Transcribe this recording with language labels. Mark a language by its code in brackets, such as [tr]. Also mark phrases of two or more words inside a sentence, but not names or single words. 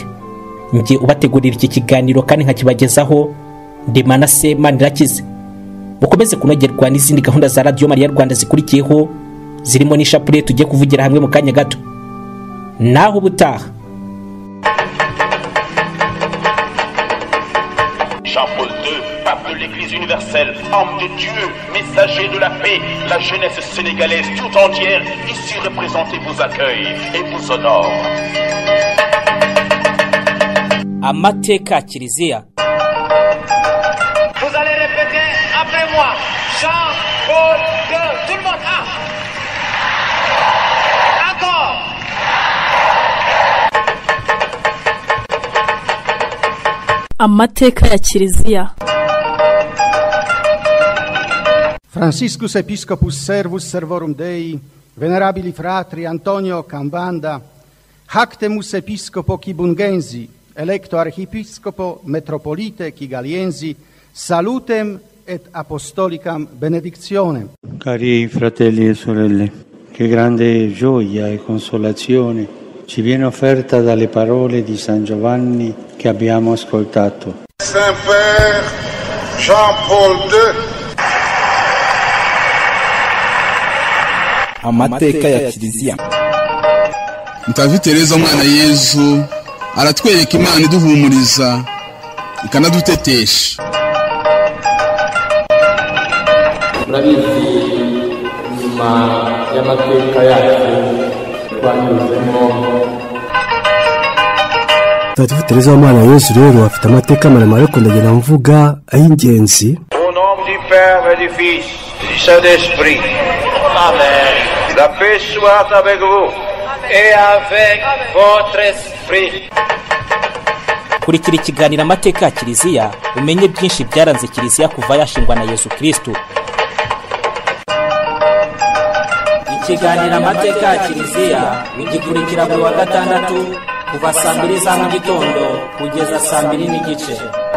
[rw] Ngiye ubategurira iki kiganiro kandi nkakibagezaho ndi Manase Manirakize. Mukomeze kunogerwa n'izindi gahunda za Radio Maria Rwanda zikurikiyeho, zirimo n'ishapule tugiye kuvugira hamwe mu kanya gato. Naho ubutaha. [fr] Jean-Paul II, pape de l'Église universelle, homme de Dieu, messager de la paix, la jeunesse sénégalaise tout entière, ici représentée, vous accueille et vous honore. [rw] Amateka Kiliziya. [fr] Vous allez répéter après moi. Jean-Paul II. Tout le monde. Encore. [rw] Amateka ya Kiliziya. [la] Franciscus Episcopus Servus Servorum Dei, venerabili fratri Antonio Cambanda, Hactemus Episcopo Kibungensi, electo Archiepiscopo Metropolite Kigaliensi, salutem et apostolicam benedictionem. [it] Cari fratelli e sorelle, che grande gioia e consolazione ci viene offerta dalle parole di San Giovanni che abbiamo ascoltato. [fr] Saint-Père Jean-Paul II. [rw] Amateka ya Kiliziya. Mutagatifu Tereza umwana Yezu aratwereka Imana iduhumuriza ikanadutetesha. Murabizi nyuma y'amateka yacu twanyuzemo. Mutagatifu Tereza w'Imana Yezu rero afite amateka maremare ariko ndagenda mvuga ay'ingenzi. [fr] Au nom du Père et du Fils et du Saint-Esprit. Amen. La paix soit avec vous et avec votre esprit. [rw] Kurikira ikiganiro amateka ya Kiliziya, umenye byinshi byaranze Kiliziya kuva yashingwa na Yesu Kristo. Ikiganiro amateka ya Kiliziya ugikurikira buri wa gatandatu kuva saa 2 za mu gitondo kugeza saa 2 n'igice.